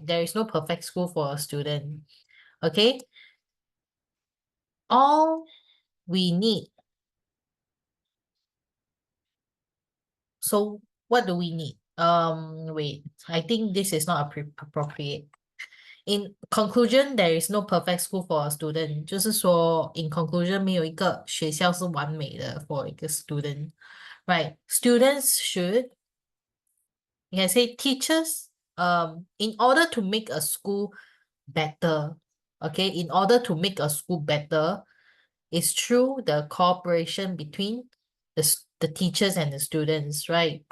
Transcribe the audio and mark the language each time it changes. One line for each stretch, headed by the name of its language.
English: There is no perfect school for a student. Okay, all we need. So what do we need? Wait, I think this is not appropriate. In conclusion, there is no perfect school for a student.
Chinese: 就是说
English: in conclusion,
Chinese: 没有一个学校是完美的 for 一个 student.
English: Right? Students should, you can say teachers, in order to make a school better, okay, in order to make a school better, it's through the cooperation between the teachers and the students, right?